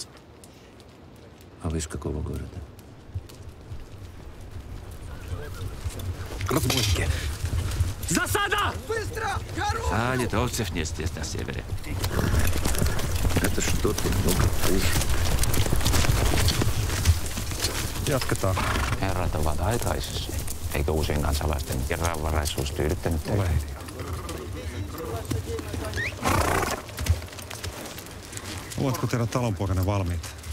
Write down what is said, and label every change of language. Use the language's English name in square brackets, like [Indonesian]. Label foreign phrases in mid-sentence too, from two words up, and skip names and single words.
[Russian] А вы из какого города? Разбойники! Засада! Быстро! Гору! А литовцев нет здесь, на севере. Это что-то много хуже. [Finnish] Jatketaan. Herrat ovat aikaisessa. Eikö uusien kansalaisten vieraanvaraisuus tyydyttänyt teitä? Ole hiljaa. Ovatko teidän talonpoikana valmiit?